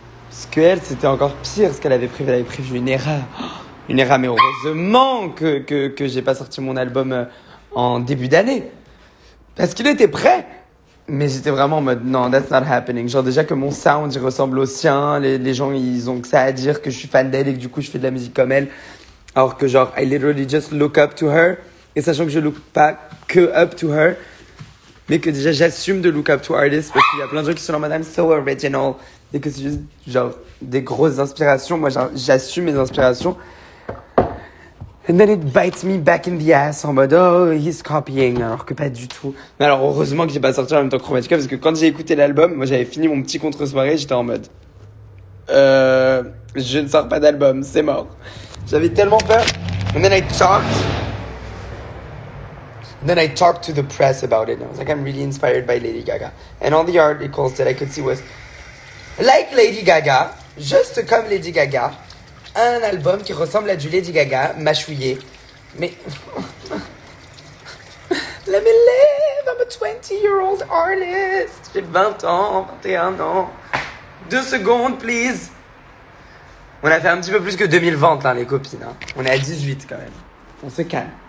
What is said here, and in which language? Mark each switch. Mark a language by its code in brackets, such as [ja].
[fr] Parce qu'elle, c'était encore pire ce qu'elle avait prévu. Elle avait prévu une erreur. Une erreur, mais heureusement que j'ai pas sorti mon album en début d'année. Parce qu'il était prêt. Mais j'étais vraiment en mode, non, [en] that's not happening. [fr] Genre déjà que mon sound, il ressemble au sien. Les gens, ils ont que ça à dire que je suis fan d'elle et que du coup, je fais de la musique comme elle. Alors que [en] genre, I literally just look up to her. [fr] Et sachant que je look pas que up to her, mais que déjà, j'assume de look up to artists parce qu'il y a plein de gens qui sont en mode, [en] I'm so original. [fr] Et que c'est juste, genre, des grosses inspirations. Moi, j'assume mes inspirations. [en] And then it bites me back in the ass en mode oh he's copying [fr] alors que pas du tout. Mais alors heureusement que j'ai pas sorti en même temps Chromatica parce que quand j'ai écouté l'album, moi j'avais fini mon petit contre-soirée, j'étais en mode je ne sors pas d'album, c'est mort. J'avais tellement peur. [en] And then I talked to the press about it. And I was like, I'm really inspired by Lady Gaga. And all the articles that I could see was like Lady Gaga, [fr] juste comme Lady Gaga. Un album qui ressemble à du Lady Gaga, mâchouillé. Mais... [en] Let me live, I'm a 20-year-old artist. [fr] J'ai 20 ans, 21 ans. 2 secondes, [en] please. [fr] On a fait un petit peu plus que 2000 ventes, hein, les copines. Hein. On est à 18 quand même. On se calme.